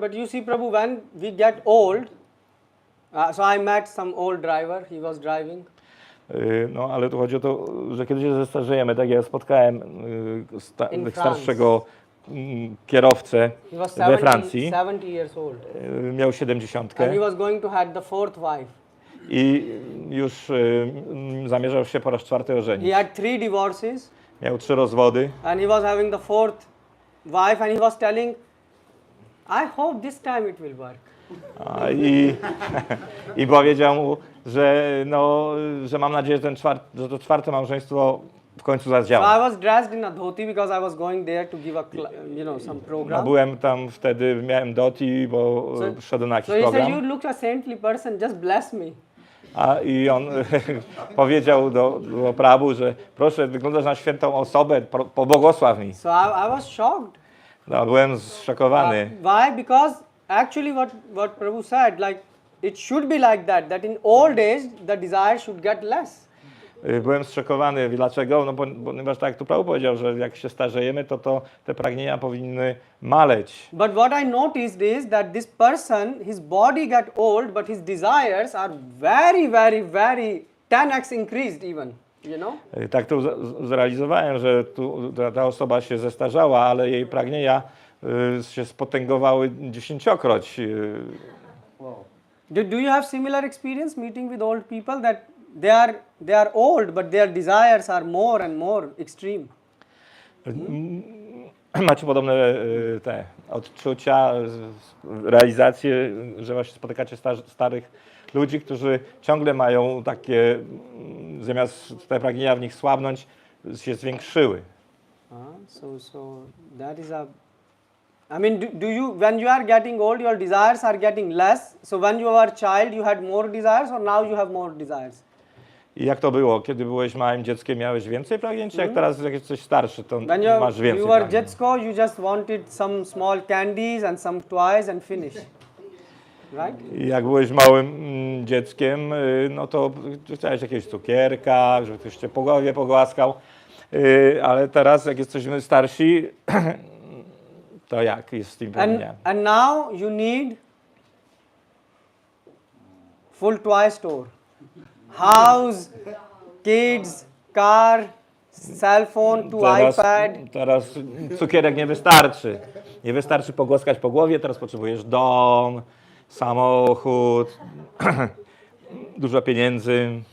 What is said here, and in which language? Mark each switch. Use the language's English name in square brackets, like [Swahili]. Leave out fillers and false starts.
[English] But you see, Prabhu, when we get old, so I met some old driver. He was driving. [Polish] No, ale tu chodzi o to, że kiedy się zestarzejemy, tak ja spotkałem starszego kierowcę we Francji. [English] 70 years old. [Polish] Miał 70. [English] And he was going to have the fourth wife. [Polish] I już zamierzał się po raz 4 ożenić. [English] He had 3 divorces. [Polish] Miał 3 rozwody. [English] And he was having the fourth wife, and he was telling, I hope this time it will work. [Polish] I powiedział mu, że mam nadzieję, że to 4 małżeństwo w końcu zadziała. [English] So I was dressed in a dhoti because I was going there to give a some program. [Polish] No, byłem tam wtedy, miałem dhoti, bo szedłem na jakiś [English] program. So he [Polish] program. [English] said, you look a saintly person, just bless me. [Polish] I on powiedział do Prabhu, że proszę, wyglądasz na świętą osobę, pobłogosław mi. [English] So I was shocked. [Polish] No, byłem zszokowany. [English] Why? Because actually what Prabhu said, like it should be like that in old age the desire should get less. [Polish] Byłem zszokowany. Dlaczego? No ponieważ tak jak tu Prabhu powiedział, że jak się starzejemy, to te pragnienia powinny maleć. [English] But what I noticed is that this person, his body got old, but his desires are very, very, very 10x increased even, you know? [Polish] Tak tu zrealizowałem, że ta osoba się zestarzała, ale jej pragnienia się spotęgowały 10-kroć. [English] Wow. Do you have similar experience meeting with old people that they are old, but their desires are more and more extreme? [Polish] Macie podobne te odczucia, realizacje, że właśnie spotykacie starych ludzi, którzy ciągle mają takie, zamiast te pragnienia w nich słabnąć, się zwiększyły. [English] So that is a, I mean, do you, when you are getting old, your desires are getting less. So when you were a child, you had more desires, or now you have more desires? [Polish] I jak to było? Kiedy byłeś małym dzieckiem, miałeś więcej pragnień, czy jak teraz jak jesteś starszy, to masz więcej [English] you were [Polish] dziecko, [English] you just wanted some small candies and some toys and finish. Right? [Polish] I jak byłeś małym dzieckiem, no to chciałeś jakiegoś cukierka, żeby ktoś cię po głowie pogłaskał. Ale teraz, jak jesteśmy starsi, to jak jest z tym pragnieniami? [English] And now you need full toy store. House, kids, car, cell phone, iPad. [Polish] Teraz cukierek nie wystarczy. Nie wystarczy pogłaskać po głowie, teraz potrzebujesz dom, samochód, dużo pieniędzy.